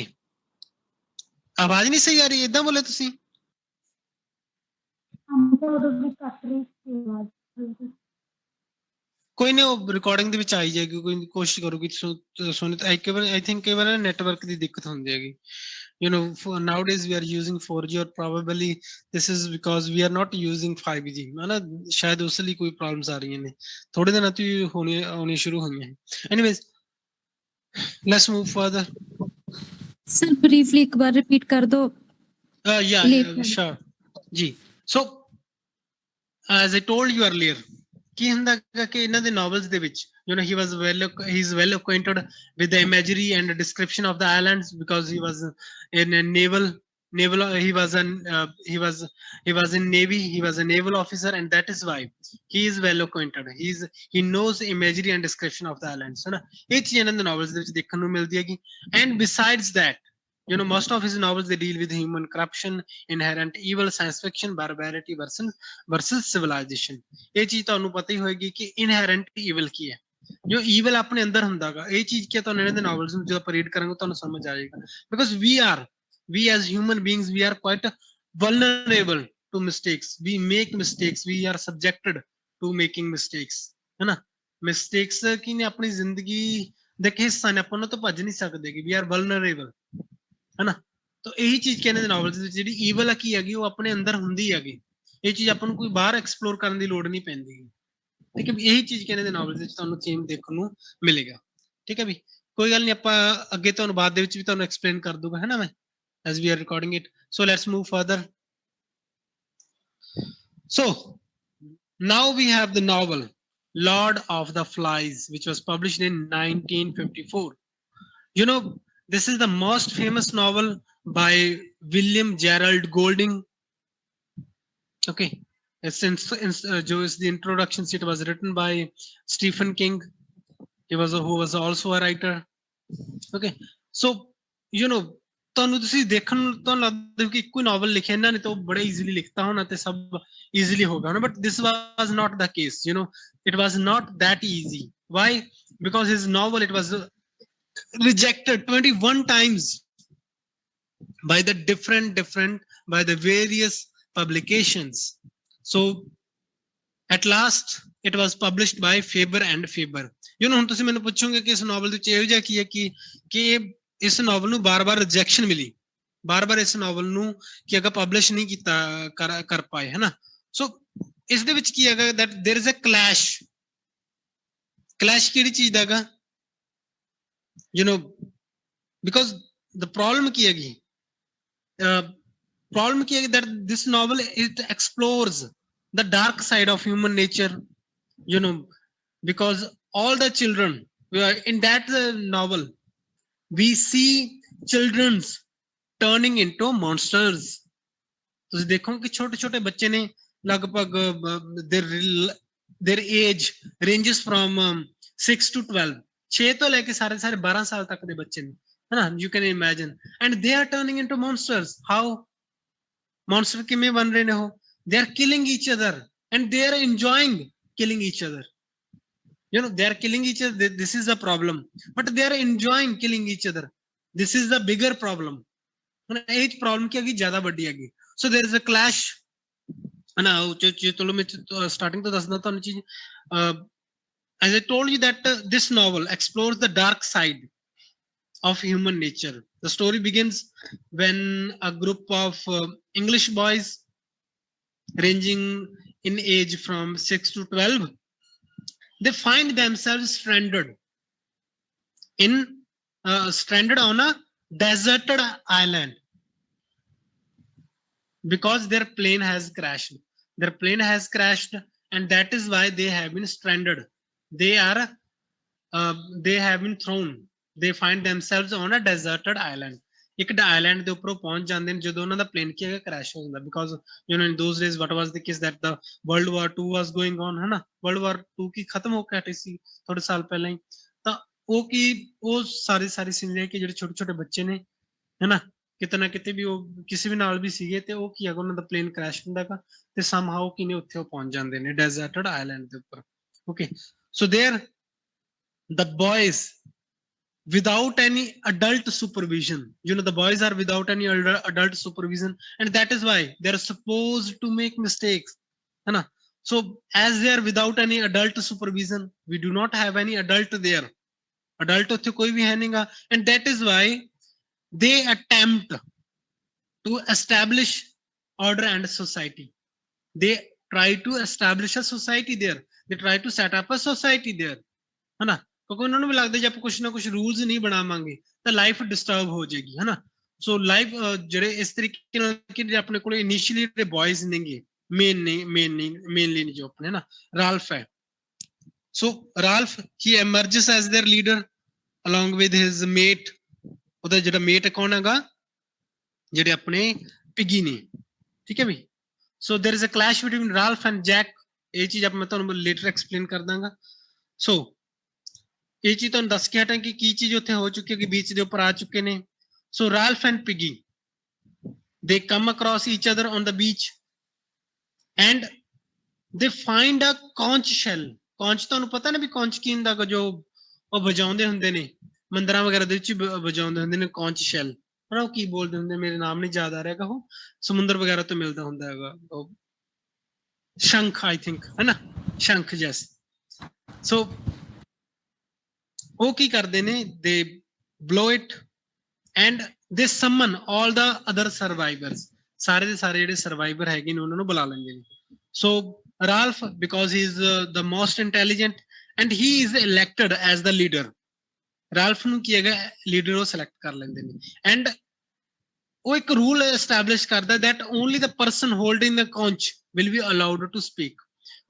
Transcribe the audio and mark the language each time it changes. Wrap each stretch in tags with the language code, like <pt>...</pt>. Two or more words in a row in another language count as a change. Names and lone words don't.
<hi>आवाज नहीं सही आ रही,</hi> <pa>ਇੱਦਾਂ ਬੋਲੇ ਤੁਸੀਂ? ਕੋਈ ਨਹੀਂ, ਉਹ ਰਿਕਾਰਡਿੰਗ ਦੇ ਵਿੱਚ ਆਈ ਜਾਏਗੀ, ਕੋਈ ਕੋਸ਼ਿਸ਼ ਕਰੋਗੀ ਸੁਣ।</pa> <en>I think</en> <pa>ਕਈ ਵਾਰ ਨੈਟਵਰਕ ਦੀ ਦਿੱਕਤ ਹੁੰਦੀ ਹੈਗੀ,</pa> <en>you know, nowadays we are using 4G or probably this is because we are not using 5G,</en> <pa>ਹੈ ਨਾ? ਸ਼ਾਇਦ ਉਸ ਲਈ ਕੋਈ ਪ੍ਰੋਬਲਮਸ ਆ ਰਹੀਆਂ ਨੇ, ਥੋੜੇ ਦਿਨਾਂ ਤੋਂ ਹੋਣੀ ਸ਼ੁਰੂ ਹੋਈਆਂ।</pa> <en>Anyways, let's move further.</en> <pa>Sir, briefly ਇੱਕ ਵਾਰ repeat ਕਰ ਦੋ।</pa> <en>Yeah, sure. ਜੀ, so as I told you earlier,</en> <pa>ਕੀ ਹੁੰਦਾ ਕਿ ਇਹਨਾਂ ਦੇ novels ਦੇ ਵਿੱਚ,</pa> <en>you know, he's well acquainted with the imagery and the description of the islands because he was in a naval he was in navy, he was a naval officer, and that is why he is well acquainted, he knows imagery and description of the islands,</en> <hi>है ना?</hi> <pa>ਇਹ ਚੀਜ਼ ਇਹਨਾਂ ਦੇ novels ਦੇ ਵਿੱਚ ਦੇਖਣ ਨੂੰ ਮਿਲਦੀ ਹੈਗੀ।</pa> <en>And besides that, you know, most of his novels they deal with human corruption, inherent evil, science fiction, barbarity versus civilization.</en> <pa>ਇਹ ਚੀਜ਼ ਤੁਹਾਨੂੰ ਪਤਾ ਹੀ ਹੋਏਗੀ ਕਿ</pa> <en>inherent evil</en> <pa>ਕੀ ਹੈ, ਜੋ evil ਆਪਣੇ ਅੰਦਰ ਹੁੰਦਾਗਾ। ਇਹ ਚੀਜ਼ ਕੀ ਤੁਹਾਨੂੰ ਇਹਨਾਂ ਦੇ novels ਨੂੰ ਜਦੋਂ ਆਪਾਂ read ਕਰਾਂਗੇ ਤੁਹਾਨੂੰ ਸਮਝ ਆ ਜਾਏਗਾ,</pa> <en>because we as human beings we are quite vulnerable to mistakes, we make mistakes, we are subjected to making mistakes,</en> <pa>ਹੈ ਨਾ? mistakes ਕੀ ਨੇ ਆਪਣੀ ਜ਼ਿੰਦਗੀ ਦੇ ਹਿੱਸਾ ਨੇ, ਆਪਾਂ ਉਹਨਾਂ ਤੋਂ ਭੱਜ ਨਹੀਂ ਸਕਦੇ ਕਿ</pa> <en>we are vulnerable,</en> <hi>है ना? तो यही चीज कहने</hi> <pa>ਦੇ novels ਵਿੱਚ ਜਿਹੜੀ ਈਵਲ ਕੀ ਹੈਗੀ ਉਹ ਆਪਣੇ ਅੰਦਰ ਹੁੰਦੀ ਹੈਗੀ। ਇਹ ਚੀਜ਼ ਆਪਾਂ ਨੂੰ ਕੋਈ ਬਾਹਰ ਐਕਸਪਲੋਰ ਕਰਨ ਦੀ ਲੋੜ ਨਹੀਂ ਪੈਂਦੀ। ਠੀਕ ਹੈ, ਇਹੀ ਚੀਜ਼ ਕਹਿੰਦੇ ਦੇ novels ਵਿੱਚ ਤੁਹਾਨੂੰ ਥੀਮ ਦੇਖਣ ਨੂੰ ਮਿਲੇਗਾ। ਠੀਕ ਹੈ ਵੀ, ਕੋਈ ਗੱਲ ਨਹੀਂ, ਆਪਾਂ ਅੱਗੇ ਤੁਹਾਨੂੰ ਬਾਅਦ ਦੇ ਵਿੱਚ ਵੀ ਤੁਹਾਨੂੰ ਐਕਸਪਲੇਨ ਕਰ ਦੂੰਗਾ, ਹੈ ਨਾ?</pa> <en>ਮੈਂ as we are recording it, so let's move further. So now we have the novel Lord of the Flies, which was published in 1954. You know, this is the most famous novel by William Gerald Golding. Okay, जो is the introduction, it was written by Stephen King. Who was also a writer. Okay, so you know,</en> <pa>ਤੁਹਾਨੂੰ ਤੁਸੀਂ ਦੇਖਣ ਨੂੰ ਤੁਹਾਨੂੰ ਲੱਗਦਾ ਕਿ ਇੱਕੋ ਹੀ ਨਾਵਲ ਲਿਖਿਆ ਇਹਨਾਂ ਨੇ ਤਾਂ ਉਹ ਬੜਾ ਈਜ਼ੀਲੀ ਲਿਖਤਾ ਹੋਣਾ ਤੇ ਸਭ ਈਜ਼ੀਲੀ ਹੋਗਾ ਨਾ,</pa> <en>But this was not the case, you know, it was not that easy. Why? Because his novel, it was rejected 21 times by the different by the various publications. So at last it was published by Faber and Faber. You know,</en> <pa>ਹੁਣ ਤੁਸੀਂ ਮੈਨੂੰ ਪੁੱਛੋਗੇ ਕਿ ਇਸ ਨਾਵਲ ਦੇ ਵਿੱਚ ਇਹੋ ਜਿਹਾ ਕੀ ਹੈ ਕਿ ਇਸ ਨਾਵਲ ਨੂੰ ਬਾਰ-ਬਾਰ ਰਿਜੈਕਸ਼ਨ ਮਿਲੀ, ਬਾਰ-ਬਾਰ ਇਸ ਨਾਵਲ ਨੂੰ ਕਿ ਅਗਾ ਪਬਲਿਸ਼ ਨਹੀਂ ਕੀਤਾ ਕਰ ਪਾਏ, ਹੈ ਨਾ। ਸੋ ਇਸ ਦੇ ਵਿੱਚ ਕੀ ਹੈਗਾ</pa> <en>that there is a clash</en> <pa>ਕਿਹੜੀ ਚੀਜ਼ ਦਾ ਹੈਗਾ,</pa> <en>you know, because the problem</en> <pa>ਕੀ ਹੈਗੀ,</pa> <en>problem</en> <pa>ਕੀ ਹੈ</pa> <en>that this novel, it explores the dark side of human nature, you know, because all the children in that novel we see children's turning into monsters.</en> <pa>ਤੁਸੀਂ ਦੇਖੋ ਕਿ ਛੋਟੇ ਛੋਟੇ ਬੱਚੇ ਨੇ ਲਗਭਗ</pa> <en>their age ranges from 6 to 12,</en> <pa>6 ਤੋਂ ਲੈ ਕੇ ਸਾਰੇ 12 ਸਾਲ ਤੱਕ ਦੇ ਬੱਚੇ ਨੇ, ਹੈ ਨਾ।</pa> <en>you can imagine, and they are turning into monsters.</en> <pa>How? monster ਕਿਵੇਂ ਬਣ ਰਹੇ ਨੇ ਉਹ?</pa> <en>they are killing each other and they are enjoying killing each other. You know, they are killing each other, this is a problem, but they are enjoying killing each other. This is the bigger problem.</en> <pa>ਇਹ problem ਕੀ ਹੈਗੀ, ਜ਼ਿਆਦਾ ਵੱਡੀ ਹੈਗੀ.</pa> <en>So there is a clash.</en> <pa>ਨਾ ਚਲੋ ਮੈਂ starting ਤੋਂ ਦੱਸਦਾ ਤੁਹਾਨੂੰ ਚੀਜ਼.</pa> <en>As I told you that this novel explores the dark side of human nature. The story begins when a group of English boys ranging in age from 6 to 12, they find themselves stranded on a deserted island because their plane has crashed. Their plane has crashed, and that is why they have been stranded. They have been thrown. They find themselves on a deserted island.</en> <pa>ਇੱਕ ਆਈਲੈਂਡ ਦੇ ਉੱਪਰੋਂ ਪਹੁੰਚ ਜਾਂਦੇ ਨੇ ਜਦੋਂ ਉਹਨਾਂ ਦਾ ਪਲੇਨ ਕੀ ਹੈਗਾ ਕ੍ਰੈਸ਼ ਹੋ ਜਾਂਦਾ,</pa> <en>because you know in those days what was the case that the World War 2 was going on,</en> <pa>ਹੈ ਨਾ। ਵਰਲਡ ਵਾਰ 2 ਕੀ ਖਤਮ ਹੋ ਕੇ ਹਟੀ ਸੀ ਥੋੜੇ ਸਾਲ ਪਹਿਲਾਂ ਹੀ, ਤਾਂ ਉਹ ਸਾਰੇ ਸੀਨ ਕਿ ਜਿਹੜੇ ਛੋਟੇ ਛੋਟੇ ਬੱਚੇ ਨੇ, ਹੈ ਨਾ, ਕਿਤੇ ਨਾ ਕਿਤੇ ਵੀ ਉਹ ਕਿਸੇ ਵੀ ਨਾਲ ਵੀ ਸੀਗੇ ਤੇ ਉਹ ਕੀ ਹੈਗਾ ਉਹਨਾਂ ਦਾ ਪਲੇਨ ਕ੍ਰੈਸ਼ ਹੁੰਦਾ ਹੈਗਾ ਤੇ ਸਮਹਾਉ ਕੀ ਨੇ ਉੱਥੇ ਉਹ ਪਹੁੰਚ ਜਾਂਦੇ ਨੇ</pa> <en>deserted island</en> <pa>ਦੇ ਉੱਪਰ।</pa> <en>Okay, so there the boys without any adult supervision, you know, the boys are without any adult supervision, and that is why they're supposed to make mistakes,</en> <hi>है ना।</hi> <en>So as they are without any adult supervision, we do not have any adult there, adult</en> <pa>ਉੱਥੇ ਕੋਈ ਵੀ ਹੈ ਨਹੀਂਗਾ,</pa> <en>and that is why they attempt to establish order and society. They try to establish a society there, they try to set up a society there, है ना,</en> <pa>ਕਿਉਂਕਿ ਉਹਨਾਂ ਨੂੰ ਵੀ ਲੱਗਦਾ ਜੇ ਆਪਾਂ ਕੁਛ ਨਾ ਕੁਛ ਰੂਲਸ ਨਹੀਂ ਬਣਾਵਾਂਗੇ ਤਾਂ</pa> <en>life disturb</en> <pa>ਹੋ ਜਾਏਗੀ, ਹੈ ਨਾ। ਸੋ ਲਾਈਫ ਜਿਹੜੇ ਇਸ ਤਰੀਕੇ ਨਾਲ ਕਿ ਆਪਣੇ ਕੋਲ ਇਨੀਸ਼ੀਅਲੀ ਜਿਹੜੇ ਬॉयਜ਼ ਨੇਗੇ ਮੇਨਲੀ ਜੋ ਆਪਣੇ ਨਾ ਰਾਲਫ ਹੈ।</pa> <en>So Ralph ਹੀ emerges as their leader along with his mate।</en> <pa>ਉਹਦਾ ਜਿਹੜਾ ਮੇਟ ਕੌਣ ਹੈਗਾ, ਜਿਹੜੇ ਆਪਣੇ ਪਿਗੀ ਨੇ, ਠੀਕ ਹੈ ਵੀ।</pa> <en>So there is a clash between Ralph and Jack.</en> <pa>ਇਹ ਚੀਜ਼ ਮੈਂ ਤੁਹਾਨੂੰ</pa> <en>later explain</en> <pa>ਕਰ ਦਾਂਗਾ। ਸੋ ਇਹ ਚੀਜ਼ ਤੁਹਾਨੂੰ ਦੱਸ ਕੇ ਹਟਾਂ ਕਿ ਕੀ ਚੀਜ਼ ਉੱਥੇ ਹੋ ਚੁੱਕੀ ਹੈ ਕਿ ਬੀਚ ਦੇ ਉੱਪਰ ਆ ਚੁੱਕੇ ਨੇ।</pa> <en>So Ralph and Piggy they come across each other on the beach and they find a conch shell.</en> <pa>conch ਤੁਹਾਨੂੰ ਪਤਾ ਨਾ ਵੀ conch ਕੀ ਹੁੰਦਾ, ਜੋ ਉਹ ਵਜਾਉਂਦੇ ਹੁੰਦੇ ਨੇ ਮੰਦਰਾਂ ਵਗੈਰਾ ਦੇ ਵਿੱਚ ਵਜਾਉਂਦੇ ਹੁੰਦੇ ਨੇ</pa> <en>conch shell,</en> <pa>ਪਰ ਉਹ ਕੀ ਬੋਲਦੇ ਹੁੰਦੇ, ਮੇਰੇ ਨਾਮ ਨਹੀਂ ਯਾਦ ਆ ਰਿਹਾ ਹੈਗਾ, ਉਹ ਸਮੁੰਦਰ ਵਗੈਰਾ ਤੋਂ ਮਿਲਦਾ ਹੁੰਦਾ ਹੈਗਾ, ਉਹ ਸ਼ੰਖ</pa> <en>I think,</en> <pa>ਹੈ ਨਾ, ਸ਼ੰਖ ਜੈਸ। ਸੋ ਉਹ ਕੀ ਕਰਦੇ ਨੇ,</pa> <en>they blow it and they summon all the other survivors.</en> <pa>ਸਾਰੇ ਦੇ ਸਾਰੇ ਜਿਹੜੇ ਸਰਵਾਈਵਰ ਹੈਗੇ ਨੇ ਉਹਨਾਂ ਨੂੰ ਬੁਲਾ ਲੈਂਦੇ ਨੇ। ਸੋ ਰਾਲਫ,</pa> <en>because he is the most intelligent and he is elected as the leader.</en> <pa>ਰਾਲਫ ਨੂੰ ਕੀ ਹੈਗਾ, ਲੀਡਰ ਉਹ ਸਿਲੈਕਟ ਕਰ ਲੈਂਦੇ ਨੇ, and ਉਹ ਇੱਕ</pa> <en>rule establish</en> <pa>ਕਰਦਾ</pa> <en>that only the person holding the conch will be allowed to speak.</en>